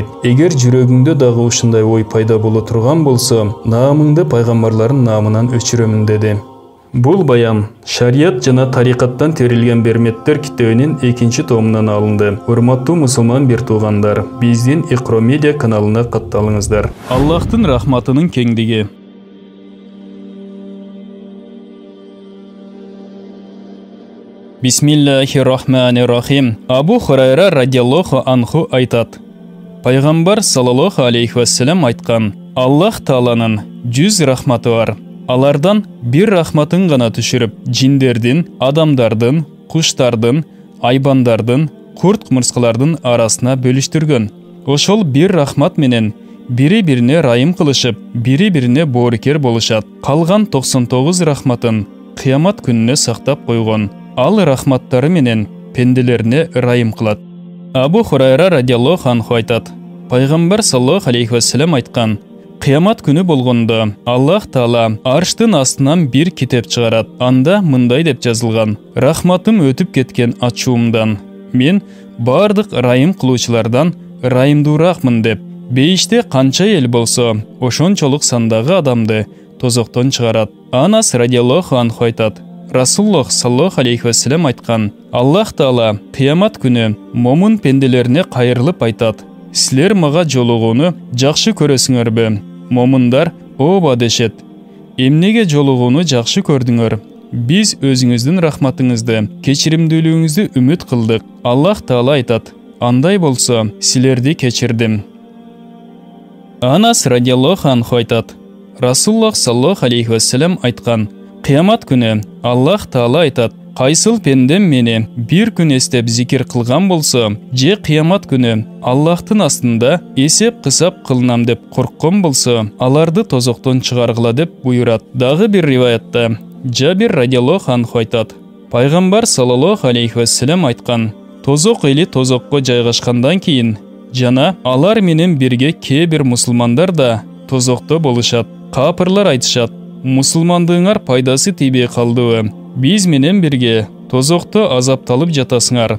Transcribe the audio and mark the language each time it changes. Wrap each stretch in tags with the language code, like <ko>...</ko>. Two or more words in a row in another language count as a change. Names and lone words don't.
<ky>Эгер жүрөгүңдө дагы ушундай ой пайда боло турган болсо, наамыңды пайгамбарлардын наамынан өчүрөмүн" деди. Бул баян Шарият жана тарикаттан терилген берметтер китебинин 2 томунан алынды. Урматтуу мусулман бир туугандар, биздин Икро медиа каналына катталыңыздар. Аллахтын рахматынын кеңдиги.</ky> <ar>بسم الله الرحمن الرحيم.</ar> <ky>Абу Хурайра</ky> <ar>رضي الله عنه</ar> <ky>айтат: Пайгамбар</ky> <ar>صلى الله عليه وسلم</ar> <ky>айткан: "Аллах Тааланын 100 рахматы бар. Алардан бир рахматын гана түшүрүп, жиндердин, адамдардын, куштардын, айбандардын, курт-кумурскалардын арасына бөлүштүргөн. Ошол бир рахмат менен бири-бирине райым кылышып, бири-бирине боорукер болушат. Калган 99 рахматын кыямат күнүнө сактап койгон. Ал рахматтары менен пенделерине райым кылат. Абу Хурайра</ky> <ar>رضي الله عنه</ar> <ky>айтат: Пайгамбар</ky> <ar>صلى الله عليه وسلم</ar> <ky>айткан: Кыямат күнү болгондо Аллах Таала арштын астынан бир китеп чыгарат. Анда мындай деп жазылган: Рахматым өтүп кеткен ачуумдан мен бардык райым кылуучулардан райымдууракмын деп. Бейиште канча эл болсо, ошончолук сандагы адамды тозоктон чыгарат. Анас</ky> <ar>رضي الله عنه</ar> <ky>айтат: Расулуллах</ky> <ar>صلى الله عليه وسلم</ar> <ky>айткан: Аллах Таала кыямат күнү момун пенделерине кайрылып айтат: Силер мага жолугууну жакшы көрөсүңөрбү? Момундар ооба дешет. Эмнеге жолугууну жакшы көрдүңөр? Биз өзүңүздүн рахматыңызды, кечиримдүүлүгүңүздү үмүт кылдык. Аллах Таала айтат: Андай болсо, силерди кечирдим. Анас</ky> <ar>رضي الله عنه</ar> <ky>айтат: Расулуллах</ky> <ar>صلى الله عليه وسلم</ar> <ky>айткан: Кыямат күнү Аллах Таала айтат: Кайсыл пендем мени бир күн эстеп зикир кылган болсо, же кыямат күнү Аллахтын астында эсеп кысап кылынам деп корккон болсо, аларды тозоктон чыгаргыла деп буйрат. Дагы бир риваятта Жабир</ky> <ar>رضي الله عنه</ar> <ky>айтат: Пайгамбар</ky> <ar>صلى الله عليه وسلم</ar> <ky>айткан: Тозок эли тозокко жайгашкандан кийин жана алар менен бирге кээ бир мусулмандар да тозокто болушат. Капырлар айтышат: Мусулмандыгыңар пайдасы тийбей калдыбы? Биз менен бирге тозокто азапталып жатасыңар.</ky>